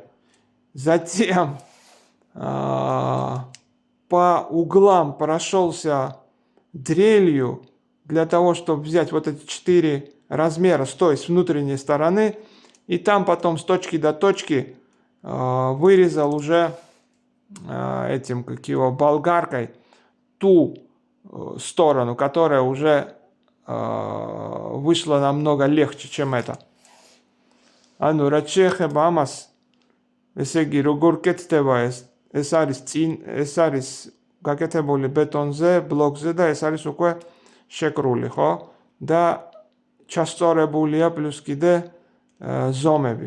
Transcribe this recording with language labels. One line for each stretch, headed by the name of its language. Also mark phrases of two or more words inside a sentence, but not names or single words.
Russian: Затем по углам прошелся дрелью для того, чтобы взять вот эти 4 размера с той, с внутренней стороны, и там потом с точки до точки вырезал уже этим, как его, болгаркой ту сторону, которая уже вышла намного легче, чем это.
Georgian: ანუ რაც შეეხება ამას, ესე იგი როგორ კეთდება ეს არის გაკეთებული ბეტონზე, ბლოკზე და ეს არის უკვე შეკრული, ხო? და ჩასწორებულია პლუს კიდე ზომები.